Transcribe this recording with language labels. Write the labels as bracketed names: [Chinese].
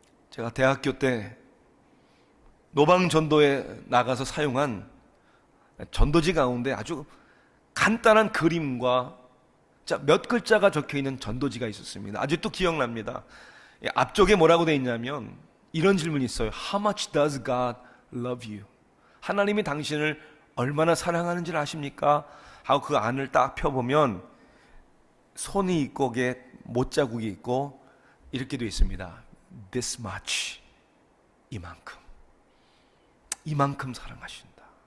[Korean] 제가 대학교 때 노방전도에 나가서 사용한 전도지 가운데 아주 간단한 그림과 몇 글자가 적혀있는 전도지가 있었습니다. 아직도 기억납니다. 앞쪽에 뭐라고 되어 있냐면 이런 질문이 있어요. [English] How much does God love you? [Korean] 하나님이 당신을 얼마나 사랑하는지를 아십니까? 하고 그 안을 딱 펴보면 손이 있고 못자국이 있고 이렇게 되어 있습니다. [English] This much, [Korean] 이만큼 사랑하신다.